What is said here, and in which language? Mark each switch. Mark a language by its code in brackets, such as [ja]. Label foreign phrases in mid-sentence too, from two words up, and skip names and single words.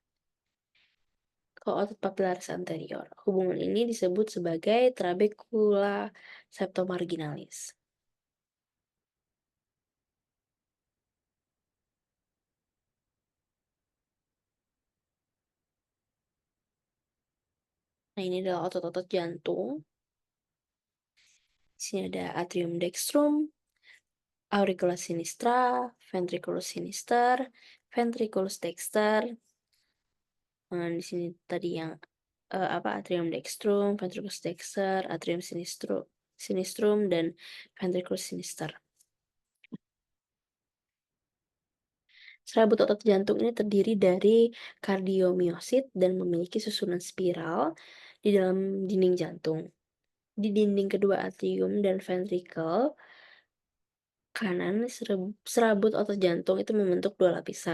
[id] Ke otot papilaris anterior, hubungan ini disebut sebagai [la] trabecula septomarginalis. [id] Nah, ini adalah otot-otot jantung. Di sini ada [la] atrium dextrum, auriculus sinistra, ventriculus sinister, ventriculus dexter. [id] Di sini tadi yang [la] atrium dextrum, ventriculus dexter, atrium sinistrum dan ventriculus sinister. [id] Serabut otot jantung ini terdiri dari kardiomiosit dan memiliki susunan spiral di dalam dinding jantung. Di dinding kedua atrium dan ventrikel kanan, serabut otot jantung itu membentuk 2 lapisan.